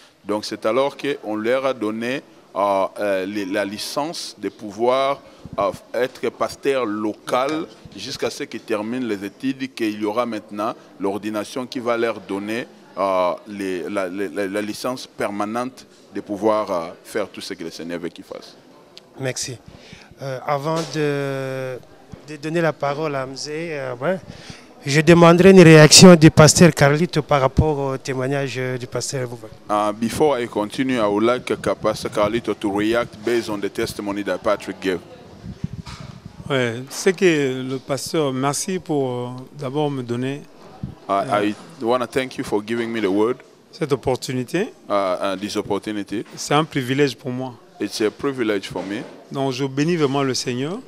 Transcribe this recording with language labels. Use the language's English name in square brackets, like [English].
[French] Donc, c'est alors qu'on leur a donné la licence de pouvoir être pasteur local jusqu'à ce qu'ils terminent les études, qu'il y aura maintenant l'ordination qui va leur donner la licence permanente de pouvoir faire tout ce que le Seigneur veut qu'ils fassent. Merci. Avant de donner la parole à Mzee, je demanderai une réaction du pasteur Carlito par rapport au témoignage du pasteur Bouba. [English] Before I continue, I would like Pastor Carlito to react based on the testimony that Patrick gave. [French] Ouais, c'est que le pasteur, merci pour d'abord me donner [English] I want to thank you for giving me the word, [French] cette opportunité. [English] this opportunity. [French] C'est un privilège pour moi. [English] It's a privilege for me. [French] Donc je bénis vraiment le Seigneur.